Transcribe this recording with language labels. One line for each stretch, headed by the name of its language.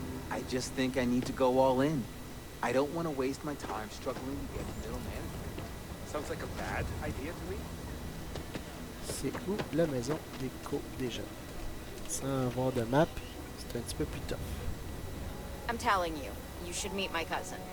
English: I just think I need to go all in. I don't want to waste my time struggling to get middle management. Sounds like a bad idea to me.
French: C'est où la maison des déjà? Sans avoir de map, c'est un petit peu plus tough.
English: I'm telling you, you should meet my cousin.